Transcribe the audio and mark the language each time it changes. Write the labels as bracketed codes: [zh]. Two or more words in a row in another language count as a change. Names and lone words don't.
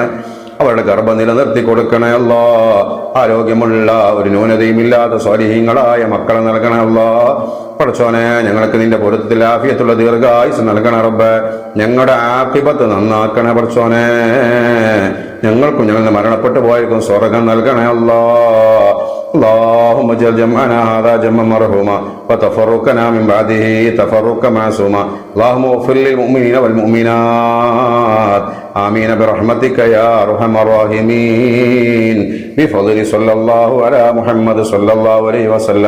[ml] അവരുടെ ഗർഭം നിലനിർത്തി കൊടുക്കണേ അല്ലാ. ആരോഗ്യമുള്ള ഒരു ന്യൂനതയും ഇല്ലാത്ത സ്വാലിഹീങ്ങളായ മക്കളെ നൽകണേ അല്ലാ. പടച്ചോനെ, ഞങ്ങൾക്ക് നിന്റെ പൊരുത്തത്തിൽ ആഫിയത്തുള്ള ദീർഘായുസ് നൽകണേ റബ്ബേ. ഞങ്ങളുടെ ആഖിബത്ത് നന്നാക്കണേ പടച്ചോനെ. ഞങ്ങൾക്കും ഞങ്ങൾ മരണപ്പെട്ടു പോയിരിക്കും സ്വർഗം നൽകണേ അല്ലാ. [ar] اللهم اجعل جمعنا هذا جمعا مرحوما وتفرقنا من بعده تفرقا معصوما. اللهم اغفر للمؤمنين والمؤمنات آمين برحمتك يا أرحم الراحمين. بفضل صلى الله على محمد صلى الله عليه وسلم.